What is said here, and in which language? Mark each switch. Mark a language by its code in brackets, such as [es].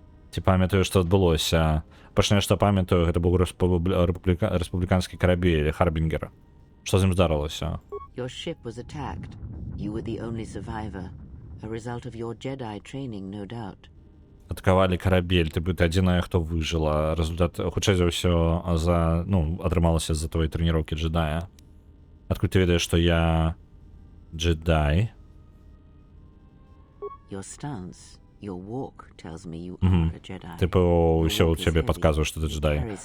[be] Ці памятаю, што адбылося. Пачне, што памятаю, гэта быў рэспубліканскі карабель Харбінгер. Што з ім здарылася? [en] Your ship was attacked. You were the only survivor. A result of your Jedi training, no doubt. [be] Атакавалі карабель, ты адзіная, хто выжыла. Результат, хутчэй за ўсё, атрымалася з-за твоей трэніроўкі джедая. Адкуль ты ведаеш, што я джедай? [en] Your stance, your walk tells me you are a Jedi. [be] Типу, ўсё ў цябе падказвае, што ты джедай.